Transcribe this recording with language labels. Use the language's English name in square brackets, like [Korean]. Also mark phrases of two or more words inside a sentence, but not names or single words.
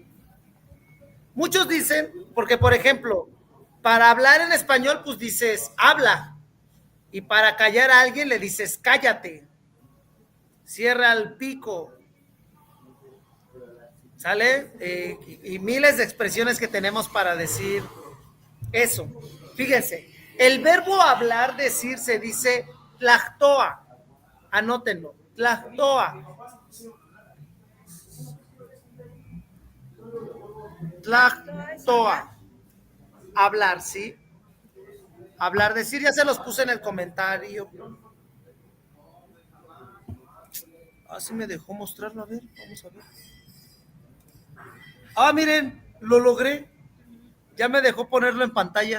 [Spanish] Muchos dicen, porque por ejemplo, para hablar en español, pues dices habla, y para callar a alguien le dices cállate, cierra el pico, ¿sale? Y miles de expresiones que tenemos para decir eso. Fíjense, el verbo hablar, decir, se dice tlactoa. Anótenlo, tlactoa. Tlactoa. Hablar, ¿sí? Hablar, decir, ya se los puse en el comentario. Así me dejó mostrarlo, a ver, vamos a ver. Ah, miren, lo logré. Ya me dejó ponerlo en pantalla.